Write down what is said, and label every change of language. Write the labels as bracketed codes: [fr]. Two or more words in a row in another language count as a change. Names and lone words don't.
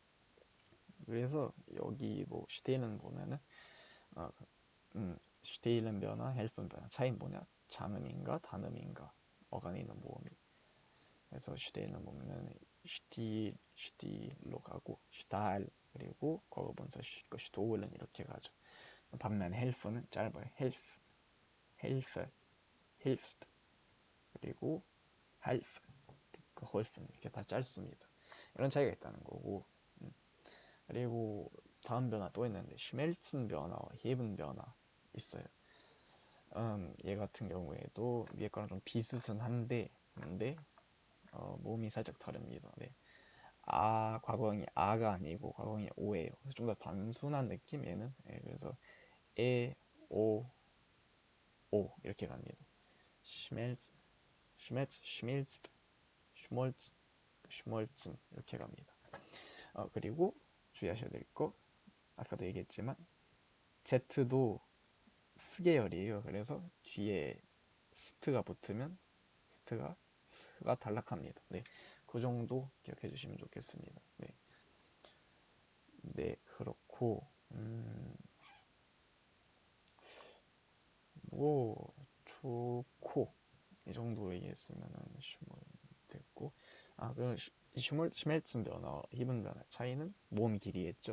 [ko] 네. 그래서 여기 뭐 stehlen 보면은 어, stehlen 변화, helfen 변화 차이 뭐냐? 장음인가 단음인가 어간에 있는 모음이. 그래서 stehlen 보면은 stih로 가고 stahl 그리고 과거분사 stohlen 이렇게 가죠. 반면 helfen은 짧아요. [de] helfe, hilfst [ko] 그리고 [de] half, geholfen [ko] 이렇게 다 짧습니다. 이런 차이가 있다는 거고. 그리고 다음 변화 또 있는데 schmelzen 변화와 heben 변화 있어요. 얘 같은 경우에도 위에 거랑 좀 비슷은 한데 근데 모음이 살짝 다릅니다. 네. 과거형이 아가 아니고 과거형이 오예요. 그래서 좀 더 단순한 느낌 얘는. 네, 그래서 에, 오, 오 이렇게 갑니다. [de] schmelz, schmilzt, schmolzen [ko] 이렇게 갑니다. 그리고 주의하셔야 될 거 아까도 얘기했지만 Z도 스 계열이에요. 그래서 뒤에 스트가 붙으면 스가 단락합니다. 네, 그 정도 기억해 주시면 좋겠습니다. 네, 네 그렇고 뭐 좋고 이 정도 얘기했으면은 됐고 그 슈멜츠 변화, 히븐 변화 차이는 모음 길이겠죠.